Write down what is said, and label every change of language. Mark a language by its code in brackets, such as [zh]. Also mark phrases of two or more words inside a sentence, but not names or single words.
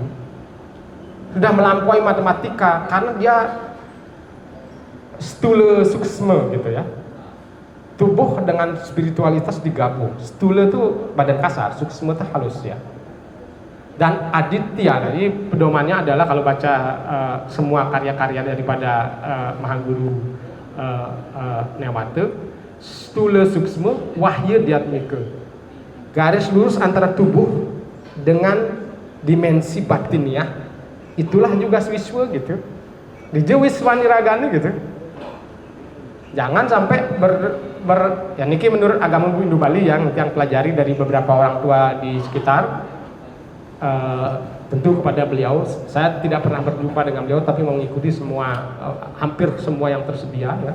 [id] Sudah melampaui matematika karena dia stula suksma gitu ya. Tubuh dengan spiritualitas digabung. Stula itu badan kasar, suksma itu halus ya. Dan aditya, jadi pedomannya adalah kalau baca semua karya-karya daripada Mahaguru Newata, stula suksma, wahya diatmika. Garis lurus antara tubuh dengan dimensi batiniah, itulah juga wiswa gitu. Di Wiswaniragani gitu. Jangan sampai ya niki menurut agama Hindu Bali yang pelajari dari beberapa orang tua di sekitar, tentu kepada beliau saya tidak pernah berjumpa dengan beliau tapi mengikuti semua hampir semua yang tersedia ya.